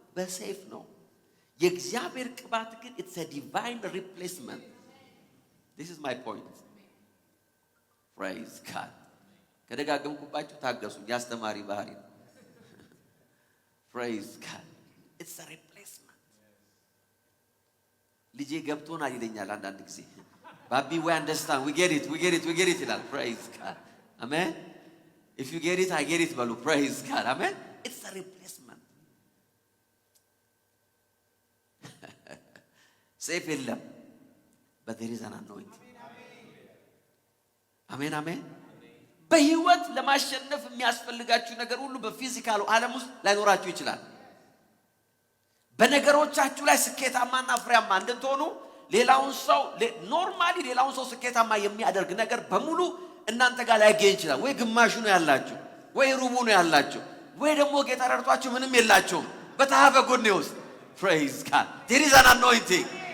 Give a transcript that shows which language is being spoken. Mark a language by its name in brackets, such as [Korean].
[Amharic] በሰይፍ ነው። የእግዚአብሔር ቅባት ግን [English] it's a divine replacement. this is my point. Praise God. [Amharic] ከደጋገምኩባችሁ ታገሱ። ያስተማሪ ባህሪ ነው። [English] Praise God. it's a replacement. [Amharic] ልጄ ገብቶናል ይለኛል አንዳንድ ጊዜ። [English] Baby, we understand. We get it [Amharic] ይላል። [English] Praise God. Amen. If you get it, I get it [Amharic] በሉ። [English] Praise God. Amen. it's a replacement. [Amharic] ሰይፍ የለም [English] but there is an anointing. [Amharic] አሜን አሜን። በህይወት ለማሸነፍ የሚያስፈልጋችሁ ነገር ሁሉ በፊዚካሉ ዓለም ውስጥ ላይኖራችሁ ይችላል። በነገሮቻችሁ ላይ ስኬታማና ፍሬያማ እንድትሆኑ ሌላውን ሰው ኖርማሊ ሌላውን ሰው ስኬታማ የሚያደርግ ነገር በሙሉ እናንተ ጋር ላይገኝ ይችላል። ወይ ግማሹ ነው ያላችሁ፣ ወይ ሩቡ ነው ያላችሁ፣ ወይ ደግሞ ጌታ ረድቷችሁ ምንም የላችሁም። በታሃበ [English] good news. Praise God. there is an anointing.